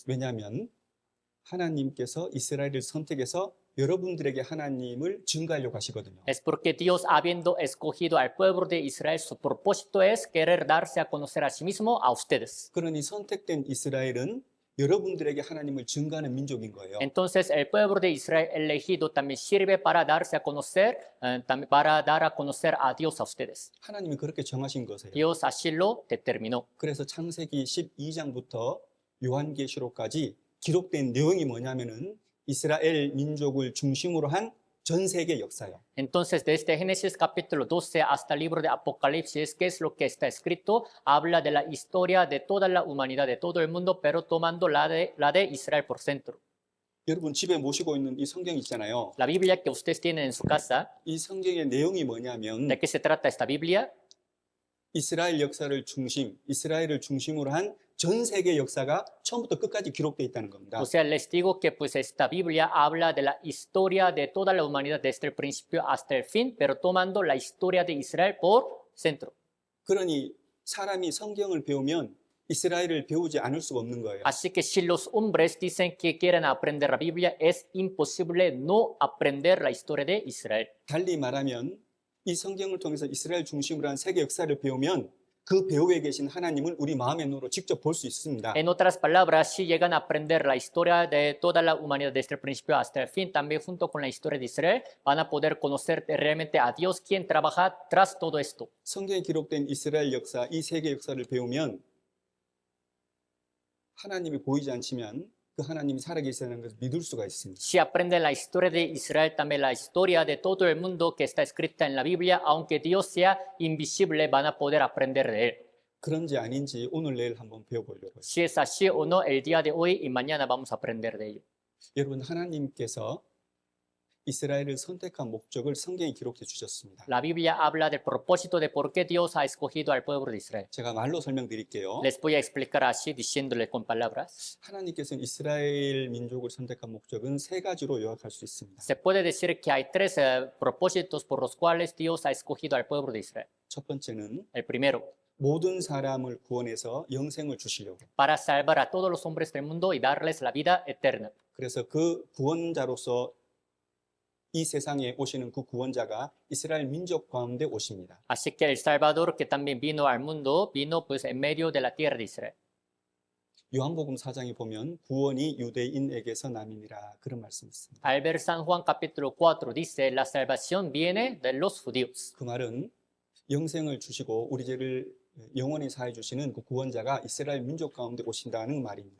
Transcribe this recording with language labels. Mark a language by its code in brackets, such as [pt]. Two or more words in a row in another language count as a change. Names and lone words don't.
[ko] 왜냐하면 하나님께서 이스라엘을 선택해서 여러분들에게 하나님을 증가하려고 하시거든요. [es] Es porque Dios, habiendo escogido al pueblo de Israel, su propósito es querer darse a conocer a sí mismo a ustedes. [ko] 그러니 선택된 이스라엘은 여러분들에게 하나님을 증가하는 민족인 거예요. [es] Entonces, el pueblo de Israel elegido también sirve para darse a conocer, también para dar a conocer a Dios a ustedes. [ko] 하나님이 그렇게 정하신 거세요. [es] Dios así lo determinó. [ko] 그래서 창세기 12장부터 요한계시록까지 기록된 내용이 뭐냐면은 이스라엘 민족을 중심으로 한 전 세계 역사예요. [es] Entonces, desde Génesis capítulo 12 hasta el libro de Apocalipsis, ¿qué es lo que está escrito? Habla de la historia de toda la humanidad, de todo el mundo, pero tomando la de Israel por centro. [ko] 여러분 집에 모시고 있는 이 성경 있잖아요. [es] La Biblia que ustedes tienen en su casa, [ko] 이 성경의 내용이 뭐냐면 [es] ¿de qué se trata esta Biblia? [ko] 이스라엘 역사를 이스라엘을 중심으로 한 전 세계 역사가 처음부터 끝까지 기록되어 있다는 겁니다. [es] O sea, les digo que pues esta Biblia habla de la historia de toda la humanidad desde el principio hasta el fin, pero tomando la historia de Israel por centro. [ko] 그러니 사람이 성경을 배우면 이스라엘을 배우지 않을 수가 없는 거예요. [es] Así que si los hombres dicen que quieren aprender la Biblia, es imposible no aprender la historia de Israel. [ko] 달리 말하면 이 성경을 통해서 이스라엘 중심으로 한 세계 역사를 배우면 그 배후에 계신 하나님을 우리 마음의 눈으로 직접 볼 수 있습니다. [es] En otras palabras, si llegan a aprender la historia de toda la humanidad desde el principio hasta el fin, también junto con la historia de Israel, van a poder conocer realmente a Dios, quien trabaja tras todo esto. [ko] 성경에 기록된 이스라엘 역사, 이 세계 역사를 배우면 하나님이 보이지 않지만 그 하나님이 살아계시다는 것을 믿을 수가 있습니다. [es] Si aprenden la historia de Israel, también la historia de todo el mundo que está escrita en la Biblia, aunque Dios sea invisible, van a poder aprender de él. [ko] 그런지 아닌지 오늘 내일 한번 배워보려고요. [es] Si es así o no, el día de hoy y mañana vamos a aprender de ello. [ko] 여러분, 하나님께서 이스라엘을 선택한 목적을 성경에 기록해 주셨습니다. [es] La Biblia habla del propósito de por qué Dios ha escogido al pueblo de Israel. [ko] 제가 말로 설명드릴게요. [es] Les voy a explicar así, diciéndole con palabras. [ko] 하나님께서는 이스라엘 민족을 선택한 목적은 세 가지로 요약할 수 있습니다. [es] Se puede decir que hay tres propósitos por los cuales Dios ha escogido al pueblo de Israel. [ko] 첫 번째는 [es] El primero, [ko] 모든 사람을 구원해서 영생을 주시려고. [es] para salvar a todos los hombres del mundo y darles la vida eterna. [ko] 그래서 그 구원자로서 이 세상에 오시는 그 구원자가 이스라엘 민족 가운데 오십니다. [es] Así que el Salvador que también vino al mundo, vino pues en medio de la tierra de Israel. [ko] 요한복음 4장에 보면 구원이 유대인에게서 남이니라 그런 말씀이 있습니다. [es] Al ver San Juan capítulo 4 dice, la salvación viene de los judíos. [ko] 그 말은 영생을 주시고 우리 죄를 영원히 사해 주시는 그 구원자가 이스라엘 민족 가운데 오신다는 말입니다.